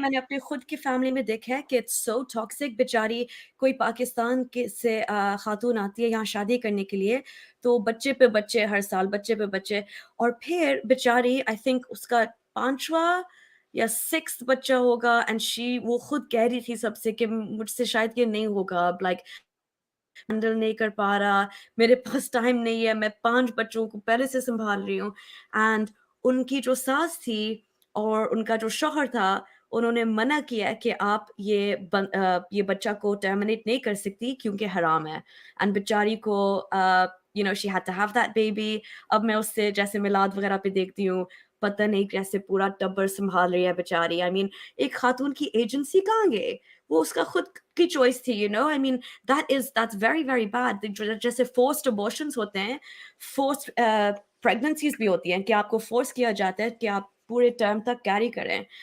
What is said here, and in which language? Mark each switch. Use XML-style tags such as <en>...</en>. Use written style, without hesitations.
<ur>میں نے اپنے خود کی فیملی میں دیکھا ہے کہ</ur> <en>It's so toxic.</en> <ur>بیچاری کوئی پاکستان سے خاتون آتی ہے یہاں شادی کرنے کے لیے, تو بچے پہ بچے ہر سال, بچے پہ بچے, اور پھر بیچاری آئی تھنک اس کا 5واں یا 6 بچہ ہوگا, اینڈ وہ خود کہہ رہی تھی سب سے کہ مجھ سے شاید یہ نہیں ہوگا, لائک ہینڈل نہیں کر پا رہا, میرے پاس ٹائم نہیں ہے, میں 5 بچوں کو پہلے سے سنبھال رہی ہوں. اینڈ ان کی جو ساس تھی اور ان کا جو شوہر تھا, انہوں نے منع کیا کہ آپ یہ بچہ کو ٹرمینیٹ نہیں کر سکتی کیونکہ حرام ہے.</ur> <en>and</en> <ur>بیچاری کو</ur> <en>she had to have that baby.</en> <ur>اب میں اس سے جیسے میلاد وغیرہ پہ دیکھتی ہوں, پتہ نہیں کیسے پورا ٹبر سنبھال رہی ہے بیچاری. ایک خاتون کی ایجنسی کہاں گئے, وہ اس کا خود کی چوائس تھی.</ur> <en>that's very very bad.</en> <ur>جیسے فورسڈ ابورشنس ہوتے ہیں, فورسڈ پریگننسیز بھی ہوتی ہیں کہ آپ کو فورس کیا جاتا ہے کہ آپ پورے ٹرم تک کیری کریں.</ur>